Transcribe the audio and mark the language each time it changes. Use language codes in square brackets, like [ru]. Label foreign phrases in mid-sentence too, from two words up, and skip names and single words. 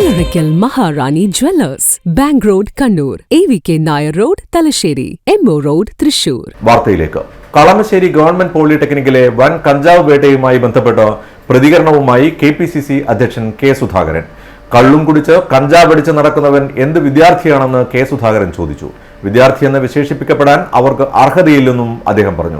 [en] Karaikal Maharani Jewellers, Bank Road, Kannur, AVK Nair Road, Talasheri, MO Road, Thrissur. [ml] വാർത്തയിലേക്ക്. കളമശ്ശേരി ഗവൺമെന്റ് പോളിടെക്നിക്കിലെ വൻ കഞ്ചാവ് വേട്ടയുമായി ബന്ധപ്പെട്ട് പ്രതികരണവുമായി KPCC അധ്യക്ഷൻ കെ സുധാകരൻ. കള്ളും കുടിച്ച് കഞ്ചാവ് അടിച്ച് നടക്കുന്നവൻ എന്ത് വിദ്യാർത്ഥിയാണെന്ന് കെ സുധാകരൻ ചോദിച്ചു. വിദ്യാർത്ഥിയെന്ന് വിശേഷിപ്പിക്കപ്പെടാൻ അവർക്ക് അർഹതയില്ലെന്നും അദ്ദേഹം പറഞ്ഞു.